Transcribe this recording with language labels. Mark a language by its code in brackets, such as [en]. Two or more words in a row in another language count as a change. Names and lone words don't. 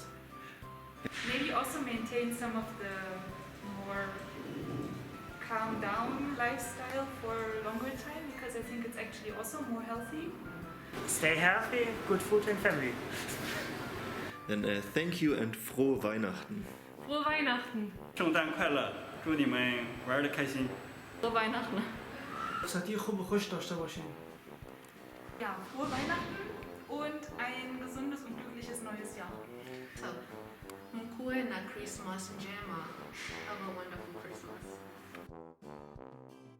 [en] Maybe also maintain some of the more calm down lifestyle for a longer time, because I think it's actually also more healthy. Stay healthy, good food and family. Then thank you and [de] frohe Weihnachten. Frohe Weihnachten! [zh] 圣诞快乐，祝你们玩得开心。 [de] Frohe Weihnachten! Seid ihr [fa] خوب و خوش داشته باشین. [de] Ja, frohe Weihnachten und ein gesundes und glückliches neues Jahr. [sw] Mkuwe na Christmas njema. [en] Have a wonderful Christmas.